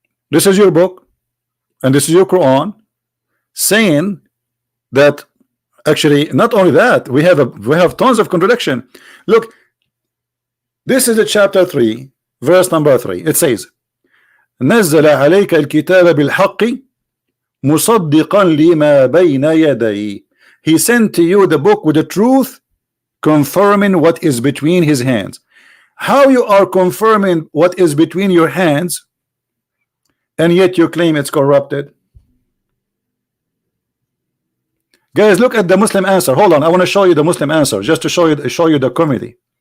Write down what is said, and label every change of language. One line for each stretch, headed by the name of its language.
English: This is your book and this is your Quran, saying that actually not only that, we have tons of contradiction. Look, this is a chapter 3, verse number 3.
Arabic: It says, نزل عليك الكتاب بالحق مصدقا لما بين يديه.
English: He sent to you the book with the truth, confirming what is between his hands. How you are confirming what is between your hands, and yet you claim it's corrupted? Guys, look at the Muslim answer. Hold on, I want to show you the Muslim answer, just to show you the comedy.